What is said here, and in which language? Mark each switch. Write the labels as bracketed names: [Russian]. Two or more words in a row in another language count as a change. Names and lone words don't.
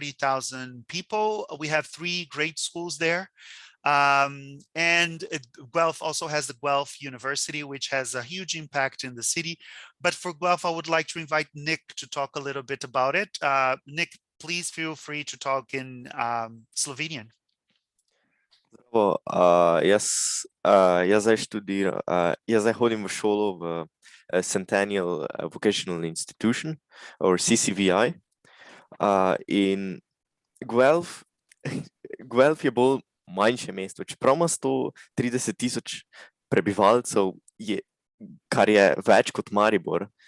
[English] We have 3 great schools there. And Guelph also has the Guelph University, which has a huge impact in the city. But for Guelph, I would like to invite Nick to talk a little bit about it. Nick, please feel free to talk in Slovenian. [Slovenian] Zdravo, jaz zdaj študiram, jaz zdaj hodim v šolo v Centennial Vocational Institution, or CCVI, in Guelph, Guelph je bolj manjše mesto, čeprav ima 130,000 prebivalcev, kar je več kot Maribor.